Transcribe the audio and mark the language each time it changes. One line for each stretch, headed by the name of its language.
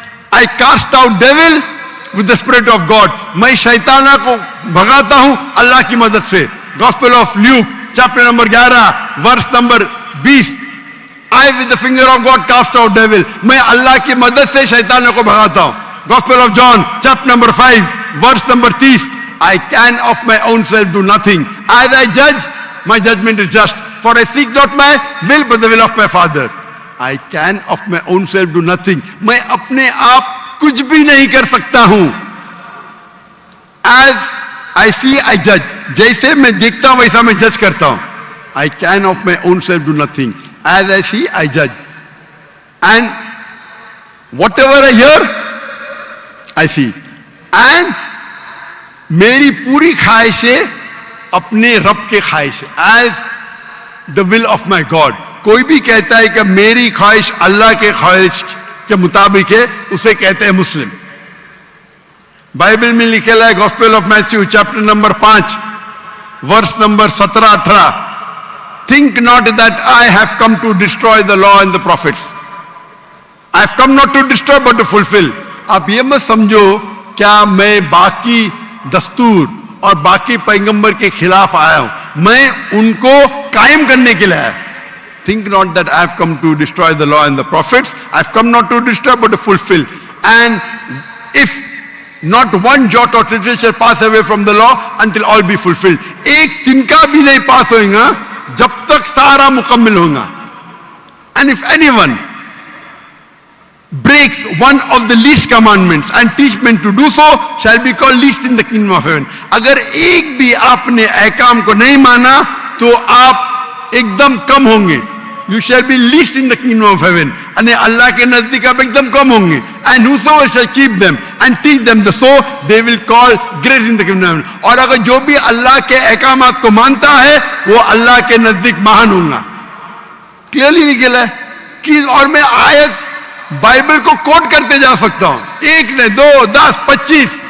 English: I cast out devil with the Spirit of God.
Hindi: मैं शैताना को भगाता हूं अल्लाह की मदद से.
English: Gospel of Luke, chapter number 11, verse number 20. I with the finger of God cast out devil.
Hindi: मैं अल्लाह की मदद से शैतानों को भगाता हूं.
English: Gospel of John, chapter number 5, verse number 30. I can of my own self do nothing. As I judge, my judgment is just. For I seek not my will, but the will of my Father. I can of my own self do nothing.
Hindi: मैं अपने आप कुछ भी नहीं कर सकता हूं.
English: As I see, I judge.
Hindi: जैसे मैं देखता हूं वैसा मैं जज करता हूं.
English: I can of my own self do nothing. As I see, I judge. And whatever I hear, I see.
Hindi: And मेरी पूरी ख्वाहिशें अपने रब के ख्वाहिश है.
English: As the will of my God.
Hindi: कोई भी कहता है कि मेरी ख्वाहिश अल्लाह के ख्वाहिश के मुताबिक है, उसे कहते हैं मुस्लिम. बाइबल में लिखेला है gospel of Matthew chapter number 5 verse number 17-18.
English: Think not that I have come to destroy the law and the prophets. I have come not to destroy but to fulfill.
Hindi: आप ये मत समझो क्या मैं बाकी दस्तूर और बाकी पैगंबर के खिलाफ आया हूं. मैं उनको कायम करने के लिए आया.
English: Think not that I have come to destroy the law and the prophets. I have come not to destroy but to fulfill. And if not one jot or tittle shall pass away from the law until all be fulfilled.
Hindi: एक तिनका भी नहीं पास होगा जब तक सारा मुकम्मल होगा.
English: And if anyone breaks one of the least commandments and teach men to do so shall be called least in the kingdom of heaven.
Hindi: अगर एक भी आपने अहकाम को नहीं माना तो आप एकदम कम होंगे.
English: You shall be least in the kingdom of heaven.
Hindi: यानी अल्लाह के नजदीक आप एकदम कम होंगे.
English: And whosoever shall keep them and teach them the so they will call great in the kingdom of heaven.
Hindi: और अगर जो भी अल्लाह के अहकामात को मानता है वो अल्लाह के नजदीक महान होगा. क्लियरली निकला है कि और मैं आयत बाइबल को कोट करते जा सकता हूं. एक ने 2, 10, 25.